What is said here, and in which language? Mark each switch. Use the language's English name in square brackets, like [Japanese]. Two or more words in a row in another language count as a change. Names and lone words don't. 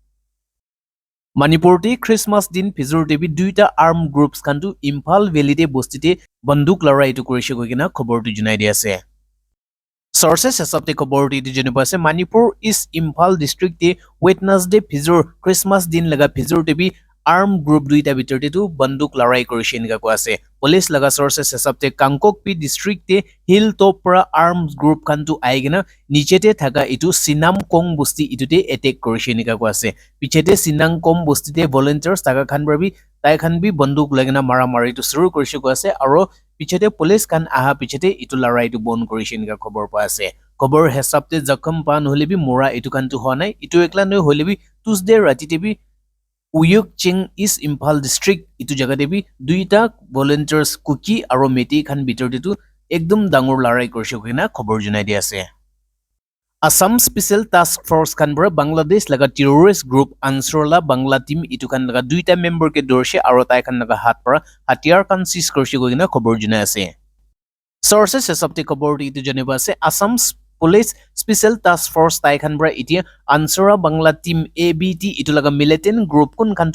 [Naga Pidgin] Manipur te Christmas din Phizur debi duita [English] armed groups [Naga Pidgin] khan tu Imphal Valley te bostite banduk larai tu korise kogina khobor tu junai dia ase. Sources hesabte khobor tu janiba ase Manipur East Imphal district te Wednesday Phizur Christmas din laga Phizur debi [English] armed group [Naga Pidgin] duita bitorte tu banduk larai korise nika ko ase police laga sources hesabte Kangkokpi district te hilltop pra [English] armed group [Naga Pidgin] khan tu aigena nichete thaka itu Sinam Kong bosti itute attack korise nika ko ase pichete Sinam Kong bosti te volunteers taka khan brabi tai khan bi banduk lagena mara mari tu suru korise ko ase aro pichete police khan aha pichete itu larai tu bon korise nika khobor pa ase khobor hesabte zakham pan hole bi mora itu khan tu honai itu ekla noi hole bi Tuesday ratite bi Uyuk Ching East Imphal district itu jaga debi duita volunteers Kuki aro Meti khan bitor ditu ekdom dangor larai korse kina khobor junai di ase. Assam Special Task Force khan bra Bangladesh laga [English] terrorist group [Naga Pidgin] Ansarullah Bangla team itu khan laga duita member ke dorse aro tai khan laga hat para hatiar khan seize korse kina khobor junai ase. Sources hesabte khobor itu janiba ase Assam Police Special Task Force tai khan bra itia Ansara Bangla Team ABT itu laga [English] militant group [Naga Pidgin] kun khan